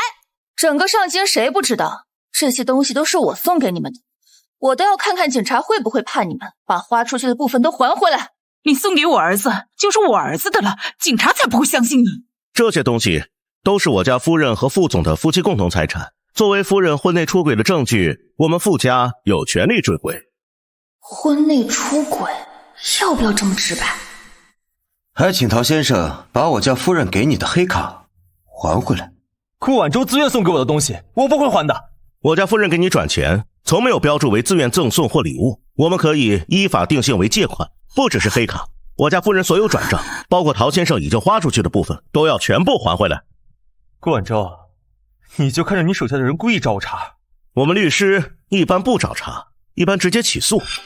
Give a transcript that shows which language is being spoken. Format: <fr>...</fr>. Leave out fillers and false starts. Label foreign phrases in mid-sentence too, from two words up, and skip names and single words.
<zh>整個上京誰不知道，這些東西都是我送給你們的。我都要看看警察會不會判你們，把花出去的部分都還回來。你送給我兒子，就是我兒子的了，警察才不會相信你。這些東西都是我家夫人和傅總的夫妻共同財產，作為夫人婚內出軌的證據，我們傅家有權利追回。婚內出軌，要不要這麼直白？還請陶先生把我家夫人給你的黑卡還回來。顧晚舟自願送給我的東西，我不會還的。我家夫人給你轉錢，從沒有標注為自願贈送或禮物，我們可以依法定性為借款，不只是黑卡。我家夫人所有轉賬，包括陶先生已經花出去的部分，都要全部還回來。顧晚舟，你就看着你手下的人故意找我茬。我們律師一般不找茬，一般直接起訴。</zh>